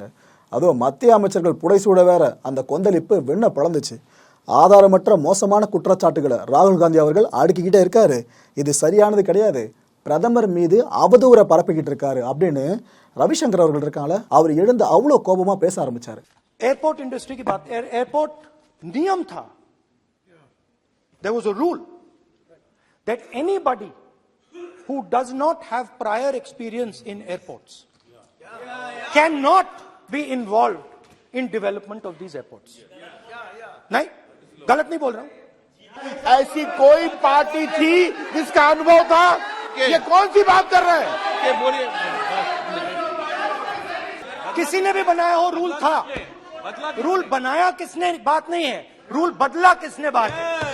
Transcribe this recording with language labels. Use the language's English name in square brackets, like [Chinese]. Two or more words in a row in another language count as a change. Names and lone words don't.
[Tamil] அதுவும் மத்திய அமைச்சர்கள் புடைசூட வேற அந்த கொந்தளிப்பு வெண்ண பிளந்துச்சு. ஆதாரமற்ற மோசமான குற்றச்சாட்டுகளை ராகுல் காந்தி அவர்கள் அடுக்கிக்கிட்டே இருக்காரு. இது சரியானது கிடையாது, பிரதமர் மீது அவதூறை பரப்பிக்கிட்டு இருக்காரு அப்படின்னு ரவிசங்கர் அவர்கள் இருக்காங்கள, அவர் எழுந்து அவ்வளோ கோபமா பேச ஆரம்பிச்சாரு. [Hindi] एयरपोर्ट इंडस्ट्री की बात, एयरपोर्ट नियम था. [English] There was a rule that anybody who does not have prior experience in airports cannot be involved in development of these airports. [Hindi] नहीं, गलत नहीं बोल रहा हूं. ऐसी कोई पार्टी थी जिसका अनुभव था? ये कौन सी बात कर रहे हैं? किसी ने भी बनाया हो, रूल था. रूल बनाया किसने बात नहीं है, रूल बदला किसने बात है.